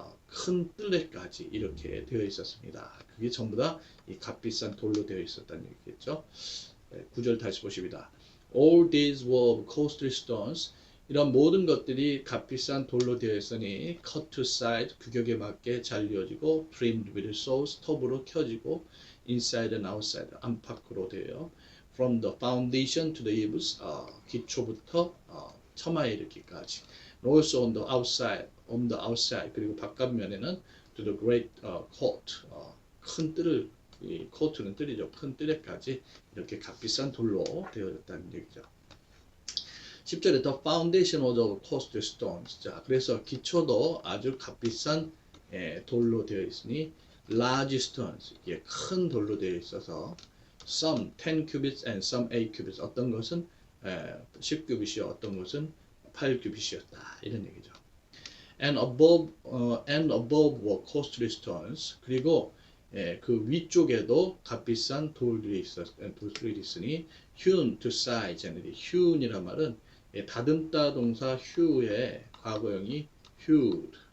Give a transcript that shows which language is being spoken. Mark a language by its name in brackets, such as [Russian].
[Korean] 큰 뜰에까지 이렇게 되어 있었습니다. 그게 전부 다 이 값비싼 돌로 되어 있었다는 얘기겠죠. 9절 다시 보십니다. [English] All these were of costly stones. [Korean] 이런 모든 것들이 값비싼 돌로 되어 있으니 [English] cut to size [Korean] 규격에 맞게 잘려지고 [English] trimmed with saws [Korean] 톱으로 켜지고 [English] inside and outside [Korean] 안팎으로 되어 [English] from the foundation to the eaves [Korean] 기초부터 처마에 이르기까지 [English] also on the outside [Korean] 그리고 바깥면에는 [English] to the great court [Korean] 큰 뜰을 이 court는 뜰이죠. 큰 뜰에까지 이렇게 값비싼 돌로 되어졌다는 얘기죠. 10절에 [English] the foundation was of costly stones. [Korean] 자, 그래서 기초도 아주 값비싼 돌로 되어 있으니 [English] large stones, [Korean] 이게 큰 돌로 되어 있어서 [English] some 10 cubits and some 8 cubits. [Korean] 어떤 것은 10규빗이요, 어떤 것은 8규빗이었다. 이런 얘기죠. [English] And above were costly stones. [Korean] 그리고 그 위쪽에도 값비싼 돌들이 있으니 [English] hewn to size. [Korean] hew이란 말은 다듬다 동사 hew의 과거형이 hewed